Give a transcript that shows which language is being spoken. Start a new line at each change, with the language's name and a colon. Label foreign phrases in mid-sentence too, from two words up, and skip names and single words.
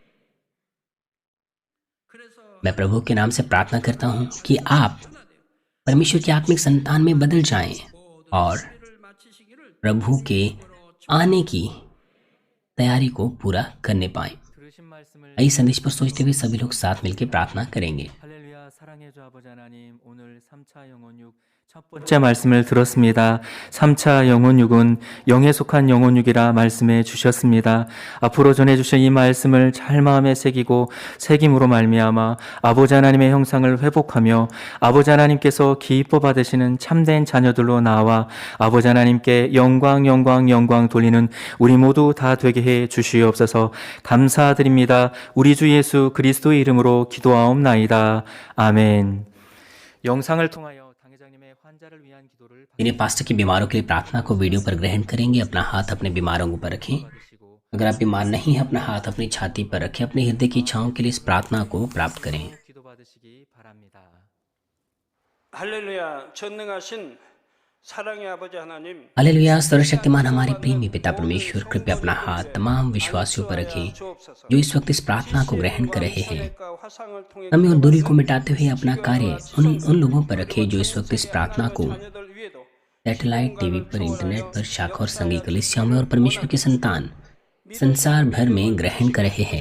Hindi: मैं प्रभु के नाम से प्रार्थना करता हूं कि आप परमेश्वर की आत्मिक संतान में बदल जाएं और प्रभु के आने की तैयारी को पूरा करने पाएं। इस संदेश पर सोचते हुए सभी लोग साथ मिलकर प्रार्थना करेंगे।
Korean: 할렐루야 사랑의 주 아버지 하나님, 오늘 3차 영혼육 첫 번째 말씀을 들었습니다. 3차 영혼육은 영에 속한 영혼육이라 말씀해 주셨습니다. 앞으로 전해주신 이 말씀을 잘 마음에 새기고 새김으로 말미암아 아버지 하나님의 형상을 회복하며 아버지 하나님께서 기뻐 받으시는 참된 자녀들로 나와 아버지 하나님께 영광 돌리는 우리 모두 다 되게 해 주시옵소서. 감사드립니다. 우리 주 예수 그리스도의 이름으로 기도하옵나이다. 아멘. 영상을 통하여 당회장님의 환자를 위한 기도를
Hindi: मेरे पास्टर की बीमारों के लिए प्रार्थना को वीडियो पर ग्रहण करेंगे। अपना हाथ अपने बीमारों के ऊपर रखें। अगर आप बीमार नहीं हैं, अपना हाथ अपनी छाती पर रखें। अपने हृदय की इच्छाओं के लिए इस प्रार्थना को प्राप्त करें।
Korean: 기도받으시기 바랍니다. 할렐루야. 전능하신 사랑의 아버지 하나님,
Hindi: हालेलुया। सर्वशक्तिमान हमारे प्रेमी पिता परमेश्वर, कृपया अपना हाथ तमाम विश्वासियों पर रखें जो इस वक्त इस प्रार्थना को ग्रहण कर रहे हैं। कमी और दूरी को मिटाते हुए अपना कार्य उन लोगों पर रखें जो इस वक्त इस प्रार्थना को
English: satellite TV
Hindi: पर, इंटरनेट पर, शाखा और संघीय कलीसियाओं में और परमेश्वर के संतान संसार भर में ग्रहण कर रहे हैं।